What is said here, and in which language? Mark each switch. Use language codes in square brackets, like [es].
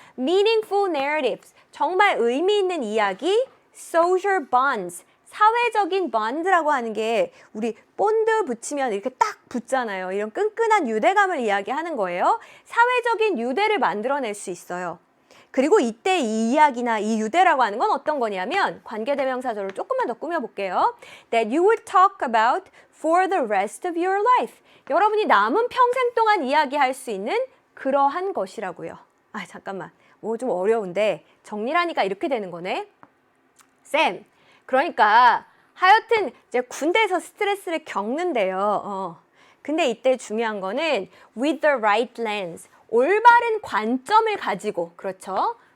[en] meaningful narratives, [ko] 정말 의미 있는 이야기, [en] social bonds, [ko] 사회적인 bond라고 하는 게 우리 본드 붙이면 이렇게 딱 붙잖아요. 이런 끈끈한 유대감을 이야기하는 거예요. 사회적인 유대를 만들어낼 수 있어요. 그리고 이때 이 이야기나 이 유대라고 하는 건 어떤 거냐면 관계대명사절을 조금만 더 꾸며볼게요. [en] That you will talk about for the rest of your life. [ko] 여러분이 남은 평생 동안 이야기할 수 있는 그러한 것이라고요. 잠깐만. 좀 어려운데 정리를 하니까 이렇게 되는 거네. 쌤, 그러니까 하여튼 이제 군대에서 스트레스를 겪는데요. 근데 이때 중요한 거는 [en] with the right lens, [ko] 올바른 관점을 가지고, 그렇죠?